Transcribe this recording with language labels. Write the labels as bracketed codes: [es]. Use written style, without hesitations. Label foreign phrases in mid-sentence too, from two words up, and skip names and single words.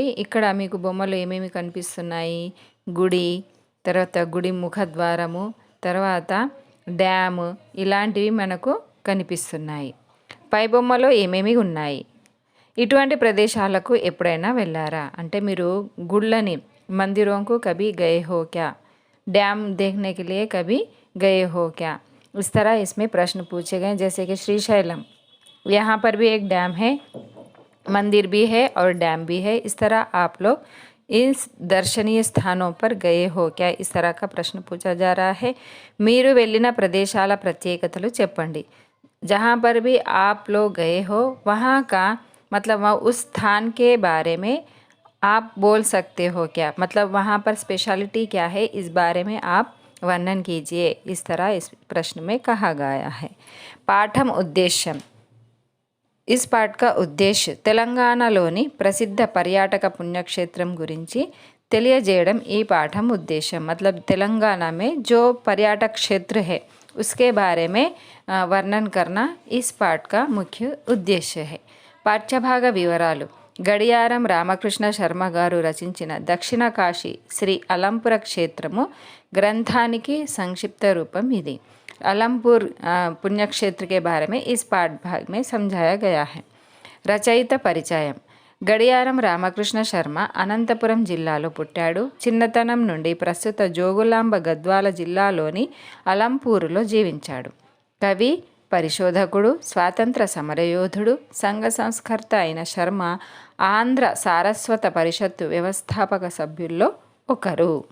[te] ఇక్కడ మీకు బొమ్మలు ఏమేమి కనిపిస్తున్నాయి? గుడి, తర్వాత గుడి ముఖద్వారము, తర్వాత డ్యాము, ఇలాంటివి మనకు కనిపిస్తున్నాయి. పై బొమ్మలో ఏమేమి ఉన్నాయి? ఇటువంటి ప్రదేశాలకు ఎప్పుడైనా వెళ్ళారా? అంటే మీరు గుళ్ళని [hi] मंदिरों को कभी गए हो क्या? डैम देखने के लिए कभी गए हो क्या? इस तरह इसमें प्रश्न पूछे गए, जैसे कि श्रीशैलम, यहाँ पर भी एक डैम है, मंदिर भी है और डैम भी है. इस तरह आप लोग इस दर्शनीय स्थानों पर गए हो क्या? इस तरह का प्रश्न पूछा जा रहा है. [te] మీరు వెళ్ళిన ప్రదేశాల ప్రత్యేకతలు చెప్పండి. [hi] जहाँ पर भी आप लोग गए हो वहाँ का मतलब उस स्थान के बारे में आप बोल सकते हो क्या? मतलब वहाँ पर स्पेशलिटी क्या है, इस बारे में आप वर्णन कीजिए. इस तरह इस प्रश्न में कहा गया है. [te] పాఠం ఉద్దేశ్యం. [hi] इस पाठ का उद्देश्य [te] తెలంగాణలోని ప్రసిద్ధ పర్యాటక పుణ్యక్షేత్రం గురించి తెలియజేయడం ఈ పాఠం ఉద్దేశం. [hi] मतलब तेलंगाना में जो पर्यटक क्षेत्र है उसके बारे में वर्णन करना इस पाठ का मुख्य उद्देश्य है. [te] పాఠ్యభాగ వివరాలు. గడియారం రామకృష్ణ శర్మ గారు రచించిన దక్షిణ కాశీ శ్రీ అలంపుర క్షేత్రము గ్రంథానికి సంక్షిప్త రూపం ఇది. [hi] अलमपुर पुण्यक्षेत्र के बारे में इस पाठ भाग में समझाया गया है. [te] రచయిత పరిచయం. గడియారం రామకృష్ణ శర్మ అనంతపురం జిల్లాలో పుట్టాడు. చిన్నతనం నుండి ప్రస్తుత జోగులాంబ గద్వాల జిల్లాలోని అలంపూరులో జీవించాడు. కవి, పరిశోధకుడు, స్వాతంత్ర సమరయోధుడు, సంఘ సంస్కర్త అయిన శర్మ ఆంధ్ర సారస్వత పరిషత్తు వ్యవస్థాపక సభ్యుల్లో ఒకరు.